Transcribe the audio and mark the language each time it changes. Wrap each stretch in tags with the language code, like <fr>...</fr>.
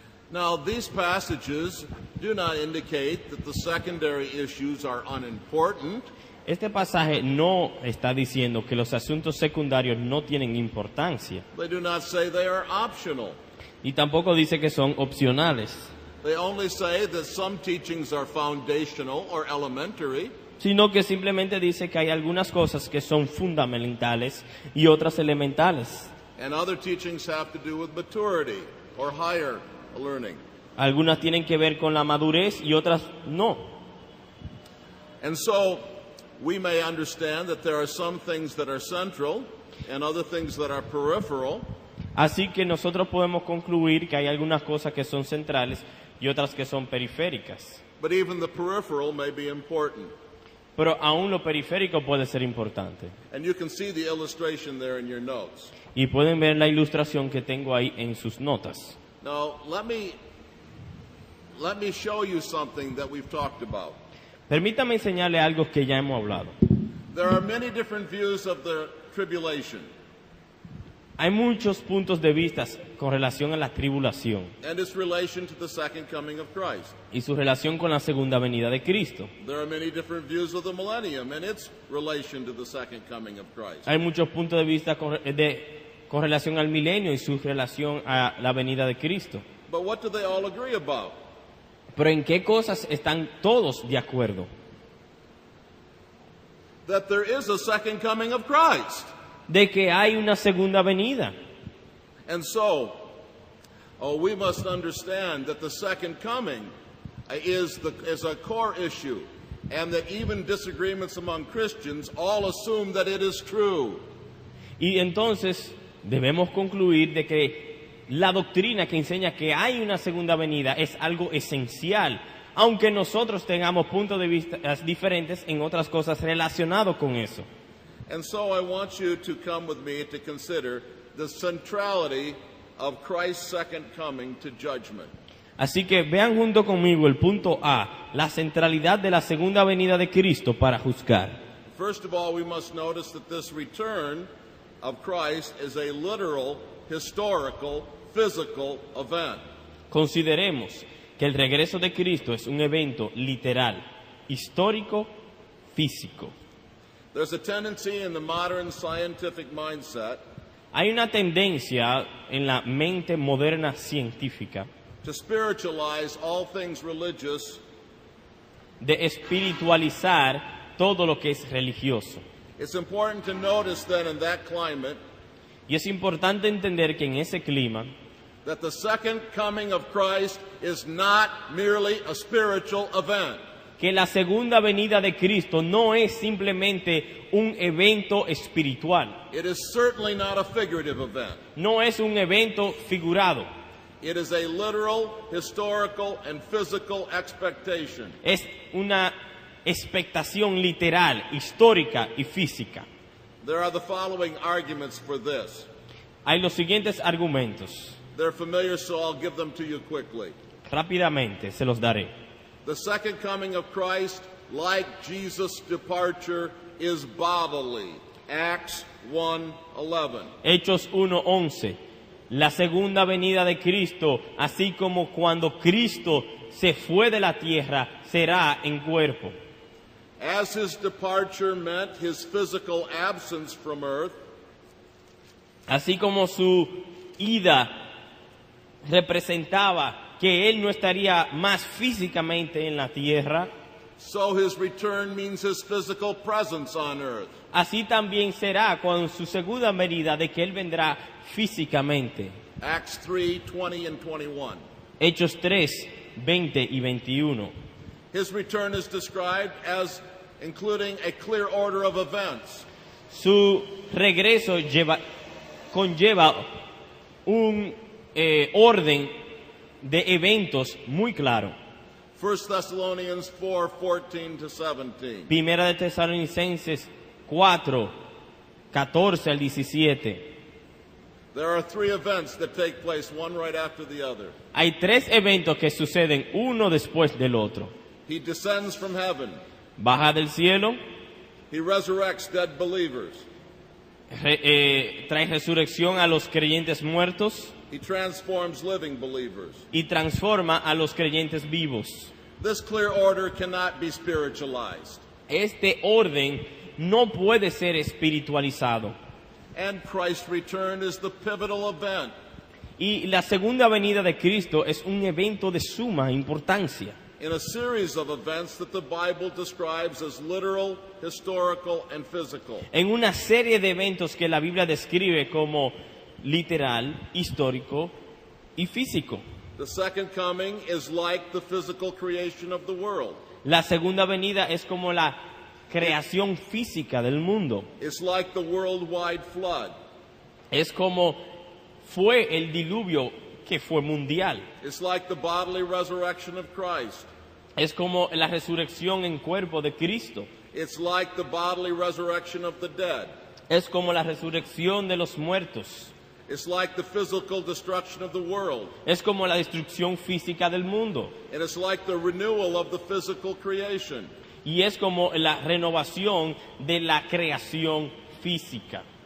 <en>Now, these passages do not indicate that the secondary issues are unimportant.</en> <es>Este pasaje no está diciendo que los asuntos secundarios no tienen importancia,</es> <en>They do not say they are optional.</en> <es>y tampoco dice que son opcionales,</es> <en>They only say that some teachings are foundational or elementary,</en> <es>sino que simplemente dice que hay algunas cosas que son fundamentales y otras elementales.</es> <en>and other teachings have to do with maturity or higher learning.</en> <es>Algunas tienen que ver con la madurez y otras no.</es> <en>And so, we may understand that there are some things that are central and other things that are peripheral,</en> <es>Así que nosotros podemos concluir que hay algunas cosas que son centrales y otras que son periféricas.</es> <en>but even the peripheral may be important.</en> <es>pero aún lo periférico puede ser importante.</es> <en>And you can see the illustration there in your notes.</en> <es>Y pueden ver la ilustración que tengo ahí en sus notas.</es> <en>Now, let me show you something that we've talked about.</en> <es>Permítame enseñarle algo que ya hemos hablado.</es> <en>There are many different views of the tribulation</en> <es>Hay muchos puntos de vista con relación a la tribulación</es> <en>and its relation to the second coming of Christ.</en> <es>y su relación con la segunda venida de Cristo.</es> <en>There are many different views of the millennium and its relation to the second coming of Christ.</en> <es>Hay muchos puntos de vista con relación al milenio y su relación a la venida de Cristo.</es> <en>But what do they all agree about?</en> <es>Pero ¿en qué cosas están todos de acuerdo?</es> <en>That there is a second coming of Christ.</en> <es>De que hay una segunda venida.</es> <en>And so, we must understand that the second coming is a core issue, and that even disagreements among Christians all assume that it is true.</en> <es>Y entonces debemos concluir de que la doctrina que enseña que hay una segunda venida es algo esencial, aunque nosotros tengamos puntos de vista diferentes en otras cosas relacionadas con eso.</es> <en>And so I want you to come with me to consider the centrality of Christ's second coming to judgment.</en> <es>Así que vean junto conmigo el punto A, la centralidad de la segunda venida de Cristo para juzgar.</es> <en>First of all, we must notice that this return of Christ is a literal, historical, physical event.</en> <es>Consideremos que el regreso de Cristo es un evento literal, histórico, físico.</es> <en>There's a tendency in the modern scientific mindset</en> <es>Hay una tendencia en la mente moderna científica</es> <en>to spiritualize all things religious.</en> <es>de espiritualizar todo lo que es religioso.</es> <en>It's important to notice then in that climate</en> <es>Y es importante entender que en ese clima,</es> <en>that the second coming of Christ is not merely a spiritual event.</en> <es>que la segunda venida de Cristo no es simplemente un evento espiritual,</es> <en>It is certainly not a figurative event.</en> <es>no es un evento figurado,</es> <en>It is a literal, historical, and physical expectation.</en> <es>es una expectación literal, histórica y física.</es> <en>There are the following arguments for this.</en> <es>Hay los siguientes argumentos,</es> <en>They're familiar, so I'll give them to you quickly.</en> <es>rápidamente se los daré.</es> <en>The second coming of Christ, like Jesus' departure, is bodily. Acts 1:11.</en> <es>Hechos 1:11. La segunda venida de Cristo, así como cuando Cristo se fue de la tierra, será en cuerpo.</es> <en>As his departure meant his physical absence from earth,</en> <es>Así como su ida representaba que él no estaría más físicamente en la tierra,</es> <en>so his return means his physical presence on earth.</en> <es>así también será con su segunda venida de que él vendrá físicamente.</es> <en>Acts 3:20 and 21.</en> <es>Hechos 3, 20 y 21.</es> <en>His return is described as including a clear order of events.</en> <es>Su regreso conlleva un orden de eventos muy claro.</es> <en>1 Thessalonians 4:14 to 17.</en> <es>Primera de Tesalonicenses 4, 14 al 17.</es> <en>There are three events that take place, one right after the other.</en> <es>Hay tres eventos que suceden uno después del otro.</es> <en>He descends from heaven.</en> <es>Baja del cielo,</es> <en>He resurrects dead believers.</en> <es>trae resurrección a los creyentes muertos</es> <en>He transforms living believers.</en> <es>y transforma a los creyentes vivos.</es> <en>This clear order cannot be spiritualized.</en> <es>Este orden no puede ser espiritualizado.</es> <en>And Christ's return is the pivotal event.</en> <es>Y la segunda venida de Cristo es un evento de suma importancia</es> <en>In a series of events that the Bible describes as literal, historical, and physical.</en> <es>en una serie de eventos que la Biblia describe como literal, histórico y físico.</es> <en>The second coming is like the physical creation of the world.</en> <es>La segunda venida es como la creación física del mundo.</es> <en>It's like the worldwide flood.</en> <es>Es como fue el diluvio que fue mundial.</es> <en>It's like the bodily resurrection of Christ.</en> <es>Es como la resurrección en cuerpo de Cristo.</es> <en>It's like the bodily resurrection of the dead.</en> <es>Es como la resurrección de los muertos.</es> <en>It's like the physical destruction of the world.</en> <es>Es como la destrucción física del mundo.</es> <en>And it's like the renewal of the physical creation.</en> <es>Y es como la renovación de la creación física.</es>